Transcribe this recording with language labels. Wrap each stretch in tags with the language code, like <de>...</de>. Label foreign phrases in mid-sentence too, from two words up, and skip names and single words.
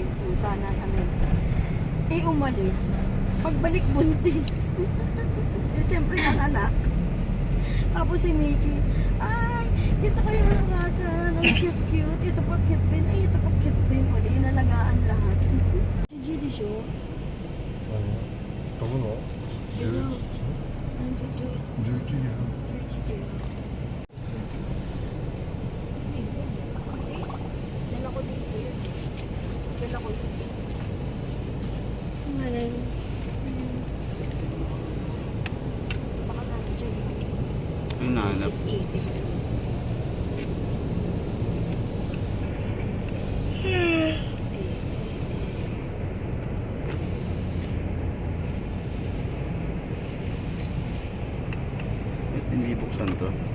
<tl>Pusa na ano. Eh umalis. Pagbalik buntis. Eh, siyempre ang anak. Tapos si Mickey, ay, gusto ko yung alawasan. Ang cute-cute. Ito pa cute din. Ay, ito pa cute din. O, di inalagaan lahat. Si Judy Show.</tl> <ja>飛ぶの</ja> <tl>11 時。Dala ko dito yun. Dala ko dito. Maling. Baka nandiyan. Hinahanap. Ba't hindi buksan to?</tl>